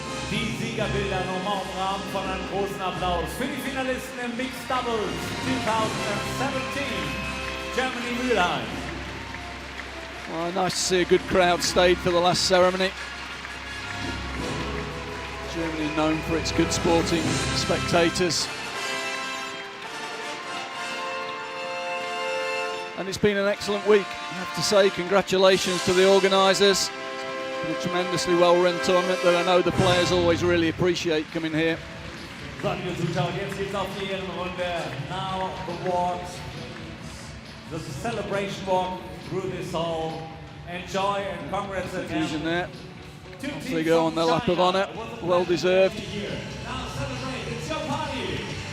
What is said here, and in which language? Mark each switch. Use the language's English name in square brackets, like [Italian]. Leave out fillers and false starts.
[German] Die Siegerbilder nochmal im Rahmen von einem großen Applaus für die Finalisten im Mixed Doubles 2017, Germany Mülheim. [English] Well, nice to see a good crowd stayed for the last ceremony. Germany known for its good sporting spectators. And it's been an excellent week, I have to say. Congratulations to the organisers. A tremendously well-run tournament that I know the players always really appreciate coming here. [German] So, liebe Zuschauer, jetzt geht's auf die Ehrenrunde. [English] Now the walk. There's a celebration walk through this hall. Enjoy and congrats again. Confusion there. Off they go on their lap of honour. Well deserved. Now celebrate, it's your party.